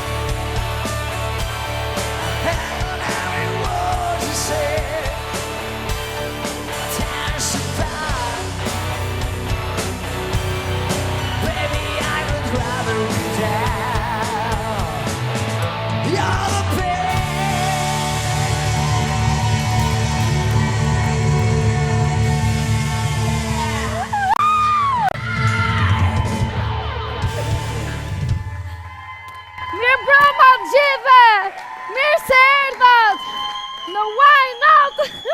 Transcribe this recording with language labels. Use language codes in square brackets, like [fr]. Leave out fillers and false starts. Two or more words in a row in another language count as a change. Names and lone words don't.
[en] I don't have any words to say. Testify. Baby, I would rather be down. You're the best. [sq] Mirë broma të gjithëve! Mirë se erdhat! Në Why Not!